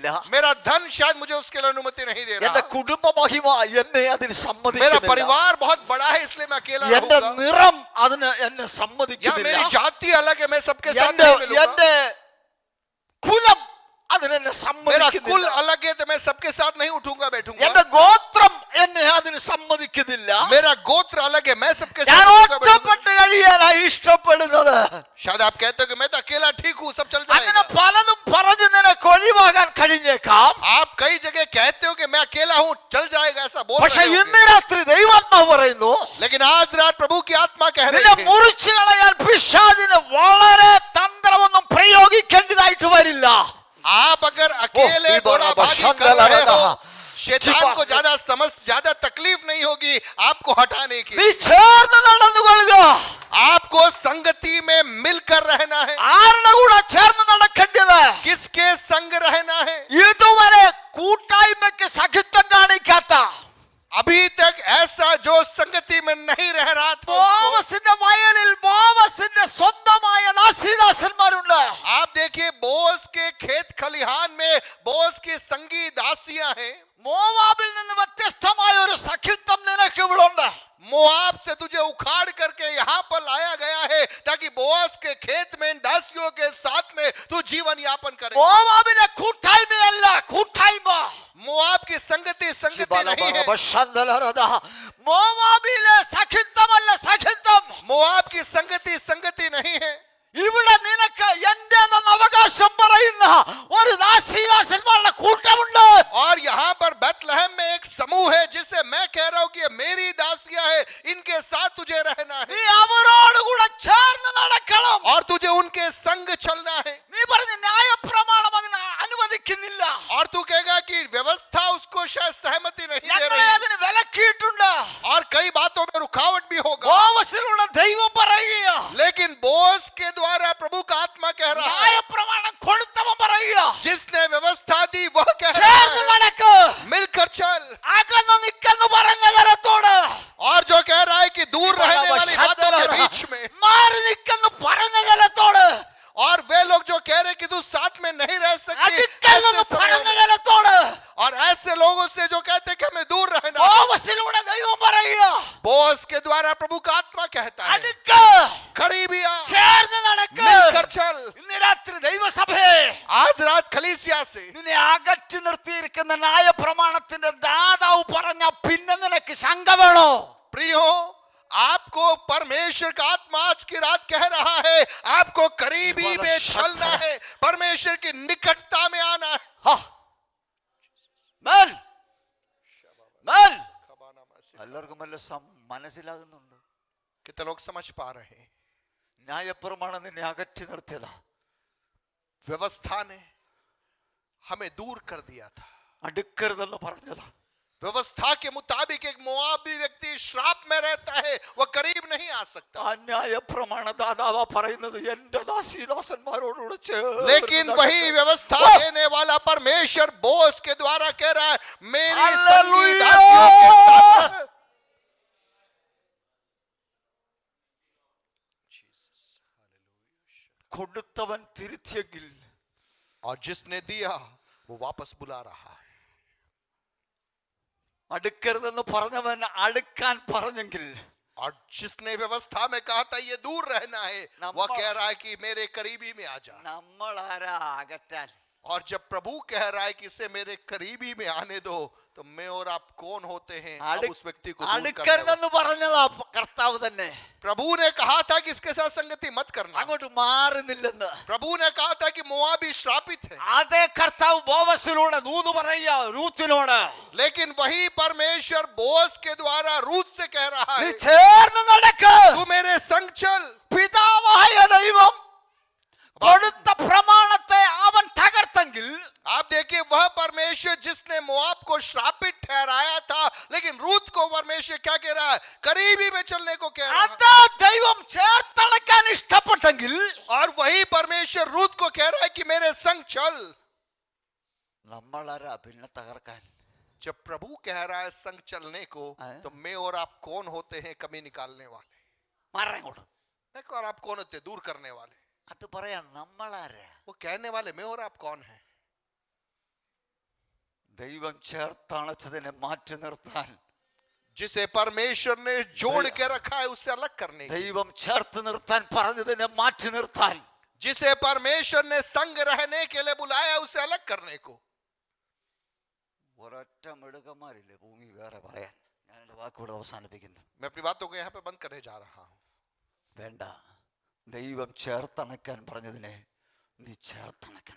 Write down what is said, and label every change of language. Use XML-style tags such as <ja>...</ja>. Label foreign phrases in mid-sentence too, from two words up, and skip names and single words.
<hi>मेरा धन शायद मुझे उसके लिए अनुमति नहीं दे</hi> <ml>എന്റെ</ml> <hi>रहा,</hi> <ml>കുടുംബ മഹിമ എന്നെ അതിന്</ml> <hi>मेरा</hi> <ml>സമ്മതിക്കുന്നില്ല,</ml> <hi>परिवार बहुत बड़ा है इसलिए मैं अकेला</hi> <ml>എന്റെ</ml> <hi>रहूंगा,</hi> <ml>നിറം അതിന് എന്നെ</ml> <hi>या</hi> <ml>സമ്മതിക്കുന്നില്ല,</ml> <hi>मेरी जाति अलग है, मैं सबके साथ</hi> <ml>എന്റെ</ml> <hi>नहीं मिलूंगा,</hi> <ml>എന്റെ കുലം അതിനെന്നെ</ml> <hi>मेरा कुल</hi> <ml>സമ്മതിക്കുന്നില്ല,</ml> <hi>अलग है तो मैं सबके साथ नहीं उठूंगा बैठूंगा,</hi> <ml>എന്റെ ഗോത്രം എന്നെ അതിന് സമ്മതിക്കുന്നില്ല,</ml> <hi>मेरा गोत्र अलग है, मैं सबके</hi> <ml>ഞാൻ</ml> <hi>साथ उठूंगा बैठूंगा.</hi> <ml>ഒറ്റപ്പെട്ട് കഴിയാനായി ഇഷ്ടപ്പെടുന്നത്.</ml> <hi>शायद आप कहते हो कि मैं तो अकेला ठीक हूँ, सब चल</hi> <ml>അങ്ങനെ</ml> <hi>जाएगा.</hi> <ml>പലതും പറഞ്ഞ് നിനക്ക് ഒഴിവാകാൻ കഴിഞ്ഞേക്കാം,</ml> <hi>आप कई जगह कहते हो कि मैं अकेला हूँ, चल जाएगा, ऐसा बोल</hi> <ml>പക്ഷെ</ml> <hi>रहे</hi> <ml>ഇന്ന്</ml> <hi>हो.</hi> <ml>രാത്രി ദൈവാത്മാവ് പറയുന്നു,</ml> <hi>लेकिन आज रात प्रभु की आत्मा कह</hi> <ml>നിന്നെ</ml> <hi>रही है,</hi> <ml>മുറിച്ചു കളയാൻ പിശാചിന് വളരെ തന്ത്രമൊന്നും പ്രയോഗിക്കേണ്ടതായിട്ട് വരില്ല.</ml> <hi>आप अगर अकेले दौड़ा भागी कर रहे हो, शैतान को ज्यादा तकलीफ नहीं होगी आपको हटाने की.</hi> <ml>നീ ചേർന്ന് നടന്നുകൊള്ളുക.</ml> <hi>आपको संगति में मिलकर रहना है.</hi> <ml>ആരുടെ കൂടെ ചേർന്ന് നടക്കേണ്ടത്?</ml> <hi>किसके संग रहना है?</hi> <ml>ഇതുവരെ കൂട്ടായ്മയ്ക്ക് സഖിത്വം കാണിക്കാത്ത,</ml> <hi>अभी तक ऐसा जो संगति में नहीं रह रहा था,</hi> <ml>ബോവസിന്റെ വയലിൽ ബോവസിന്റെ സ്വന്തമായ ദാസീദാസന്മാരുണ്ട്.</ml> <hi>आप देखिए बोस के खेत खलिहान में बोस की संगी दासियां हैं.</hi> <ml>മോവാബിൽ നിന്ന് വ്യത്യസ്തമായ ഒരു സഖിത്വം നിനക്ക് ഇവിടെ ഉണ്ട്.</ml> <hi>मोआब से तुझे उखाड़ करके यहाँ पर लाया गया है ताकि बोस के खेत में इन दासियों के साथ में तू जीवन यापन करे.</hi> <ml>മോവാബിലെ കൂട്ടായ്മയല്ല കൂട്ടായ്മ,</ml> <hi>मोआब की संगति नहीं है.</hi> <ml>മോവാബിലെ സഖിത്വമല്ല സഖിത്വം.</ml> <hi>मोआब की संगति नहीं है.</hi> <ml>ഇവിടെ നിനക്ക് എന്റേതെന്ന് അവകാശം പറയുന്ന ഒരു ദാസീദാസന്മാരുടെ കൂട്ടമുണ്ട്.</ml> <hi>और यहाँ पर बेथलेहम में एक समूह है जिसे मैं कह रहा हूँ कि ये मेरी दासियां है, इनके साथ तुझे रहना है</hi> <ml>നീ അവരോട് കൂടെ ചേർന്ന് നടക്കണം.</ml> <hi>और तुझे उनके संग चलना है.</hi> <ml>നീ പറഞ്ഞ ന്യായപ്രമാണം അതിന് അനുവദിക്കുന്നില്ല,</ml> <hi>और तू कहेगा कि व्यवस्था उसको शायद सहमति नहीं दे</hi> <ml>ഞങ്ങളെ</ml> <hi>रही</hi> <ml>അതിന് വിലക്കിയിട്ടുണ്ട്.</ml> <hi>और कई बातों में रुकावट भी होगा.</hi> <ml>ബോവസിലൂടെ ദൈവം പറയുക,</ml> <hi>लेकिन बोस के द्वारा प्रभु का आत्मा कह रहा है,</hi> <ml>ന്യായപ്രമാണം കൊടുത്തവൻ പറയുക,</ml> <hi>जिसने व्यवस्था दी वह कह रहा</hi> <ml>ചേർന്ന്</ml> <hi>है</hi> <ml>നടക്ക്.</ml> <hi>मिलकर चल.</hi> <ml>അകന്ന് നിൽക്കെന്ന് പറഞ്ഞ ജനത്തോട്</ml> <hi>और जो कह रहा है कि दूर रहने वाली बातों के बीच में,</hi> <ml>മാറി നിൽക്കെന്ന് പറഞ്ഞ ജനത്തോട്,</ml> <hi>और वे लोग जो कह रहे कि तू साथ में नहीं रह सकती,</hi> <ml>അടുക്കലെന്ന്</ml> <hi>ऐसे समय</hi> <ml>പറഞ്ഞ</ml> <hi>में,</hi> <ml>ജനത്തോട്,</ml> <hi>और ऐसे लोगों से जो कहते कि हमें दूर रहना है,</hi> <ml>ബോവസിലൂടെ ദൈവം പറയുക,</ml> <hi>बोस के द्वारा प्रभु का आत्मा कहता है</hi> <ml>അടുക്ക്,</ml> <hi>करीबी आ,</hi> <ml>ചേർന്ന് നടക്ക്.</ml> <hi>मिलकर चल.</hi> <ml>ഇന്ന് രാത്രി ദൈവസഭയെ</ml> <hi>आज रात खलीसिया से</hi> <ml>നിന്നെ അകറ്റി നിർത്തിയിരിക്കുന്ന ന്യായപ്രമാണത്തിന്റെ ദാതാവ് പറഞ്ഞ പിന്നെ നിനക്ക് ശങ്ക വേണോ?</ml> <hi>प्रियो, आपको परमेश्वर का आत्मा आज की रात कह रहा है आपको करीबी में चलना है, परमेश्वर की निकटता में आना है.</hi> <ml>മേൽ മേൽ എല്ലാവർക്കും വല്ല മനസ്സിലാകുന്നുണ്ട്?</ml> <hi>कितने लोग समझ पा रहे हैं?</hi> <ml>ന്യായപ്രമാണം നിന്നെ അകറ്റി നിർത്തിയതാ,</ml> <hi>व्यवस्था ने हमें दूर कर दिया था.</hi> <ml>അടുക്കരുതെന്ന് പറഞ്ഞതാ.</ml> <hi>व्यवस्था के मुताबिक एक मोआबी व्यक्ति श्राप में रहता है, वह करीब नहीं आ सकता।</hi> <ml>അന്യായ പ്രമാണ ദാതാവാ പറയുന്നത് എന്റെ ദാസീദാസന്മാരോടുകൂടെ</ml> <hi>लेकिन वही व्यवस्था देने वाला परमेश्वर बोस के द्वारा कह रहा है मेरी संगी हालेलुया। दासियों के साथ।</hi> <ml>കൊടുത്തവൻ തിരുത്തിയെങ്കിൽ</ml> <hi>और जिसने दिया वो वापस बुला रहा है।</hi> <ml>അടുക്കരുതെന്ന് പറഞ്ഞവൻ അടുക്കാൻ പറഞ്ഞെങ്കിൽ</ml> <hi>और जिसने व्यवस्था में कहा था ये दूर रहना है वह कह रहा है कि मेरे करीबी में आ जा।</hi> <ml>നമ്മൾ ആരാ അകറ്റാൻ?</ml> <hi>और जब प्रभु कह रहा है कि इसे मेरे करीबी में आने दो तो मैं और आप कौन होते हैं अब उस व्यक्ति को दूर करने वाले।</hi> <ml>അടുക്കരുതെന്ന് പറഞ്ഞതാ കർത്താവ് തന്നെ.</ml> <hi>प्रभु ने कहा था कि इसके साथ संगति मत करना।</hi> <ml>അങ്ങോട്ട് മാറുന്നില്ലെന്ന്</ml> <hi>प्रभु ने कहा था कि मोआबी श्रापित है।</hi> <ml>അതേ കർത്താവ് ബോവസിലൂടെ ദൂത് പറയുക റൂത്തിനോട്.</ml> <hi>लेकिन वही परमेश्वर बोस के द्वारा रूत से कह रहा</hi> <ml>നീ</ml> <hi>है</hi> <ml>ചേർന്ന് നടക്ക്.</ml> <hi>तू मेरे संग चल।</hi> <ml>പിതാവായ ദൈവം കൊടുത്ത പ്രമാണത്തെ അവൻ തകർത്തെങ്കിൽ</ml> <hi>आप देखिए वह परमेश्वर जिसने मोआब को श्रापित ठहराया था लेकिन रूत को परमेश्वर क्या कह रहा है करीबी में चलने को कह रहा है।</hi> <ml>അത് ദൈവം ചേർത്തടക്കാൻ ഇഷ്ടപ്പെട്ടെങ്കിൽ</ml> <hi>और वही परमेश्वर रूत को कह रहा है कि मेरे संग चल।</hi> <ml>നമ്മളാരാ പിന്നെ തകർക്കാൻ?</ml> <hi>जब प्रभु कह रहा है संग चलने को तो मैं और आप कौन होते हैं कमी निकालने वाले?</hi> <ml>മാറങ്ങോട്ട്.</ml> <hi>और आप कौन होते दूर करने वाले?</hi> <ml>അത് പറയാൻ നമ്മളാരാ?</ml> <hi>वो कहने वाले मैं और आप कौन है?</hi> <ml>ദൈവം ചേർത്തണച്ചതിനെ മാറ്റി നിർത്താൻ,</ml> <hi>जिसे परमेश्वर ने जोड़ के रखा है उससे अलग करने की।</hi> <ml>ദൈവം ചേർത്ത് നിർത്താൻ പറഞ്ഞതിനെ മാറ്റി നിർത്താൻ,</ml> <hi>जिसे परमेश्वर ने संग रहने के लिए बुलाया उसे अलग करने को।</hi> <ml>ഒരൊറ്റ മിടുക്കന്മാരില്ലേ ഭൂമി വേറെ പറയാൻ. ഞാൻ എൻ്റെ വാക്കുകൂടെ അവസാനിപ്പിക്കുന്നു.</ml> <hi>मैं अपनी बातों को यहाँ पे बंद करने जा रहा हूँ।</hi> <ml>വേണ്ട, ദൈവം ചേർത്തണക്കാൻ പറഞ്ഞതിനെ നീ ചേർത്തണക്കണം.</ml>